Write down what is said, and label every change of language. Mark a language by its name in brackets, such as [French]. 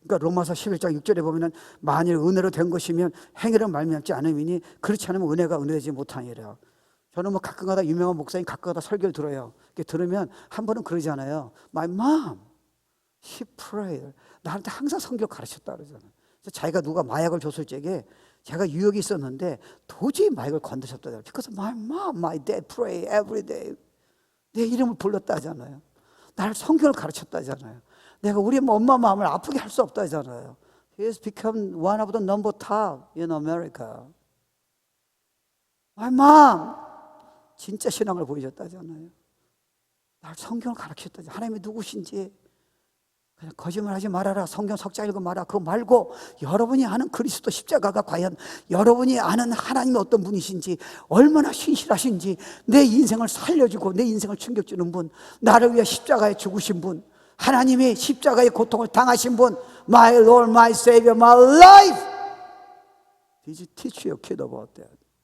[Korean] 그러니까 로마서 11장 6절에 보면은 만일 은혜로 된 것이면 행위로 말미암지 않음이니 그렇지 않으면 은혜가 은혜되지 못하니라. 저는 뭐 가끔가다 유명한 목사님 가끔가다 설교를 들어요. 이렇게 들으면 한 번은 그러잖아요. [English] My mom, she prayed. [Korean] 나한테 항상 성경 가르쳤다 그러잖아요. 그래서 자기가 누가 마약을 줬을 적에 제가 유혹이 있었는데 도저히 마약을 건드셨다. [English] Because my mom, my dad pray every day. [Korean] 내 이름을 불렀다잖아요. 나를 성경을 가르쳤다잖아요. 내가 우리 엄마 마음을 아프게 할 수 없다잖아요. [English] He has become one of the number top in America. My mom. [Korean] 진짜 신앙을 보여줬다잖아요. 날 성경을 가르쳤다잖아요. 하나님이 누구신지 그냥 거짓말하지 말아라. 성경 석자 읽어 말아. 그거 말고 여러분이 아는 그리스도 십자가가 과연 여러분이 아는 하나님이 어떤 분이신지 얼마나 신실하신지 내 인생을 살려주고 내 인생을 충격주는 분, 나를 위해 십자가에 죽으신 분, 하나님이 십자가의 고통을 당하신 분, [English] My Lord, my Savior, my life. Did you teach your kid about that?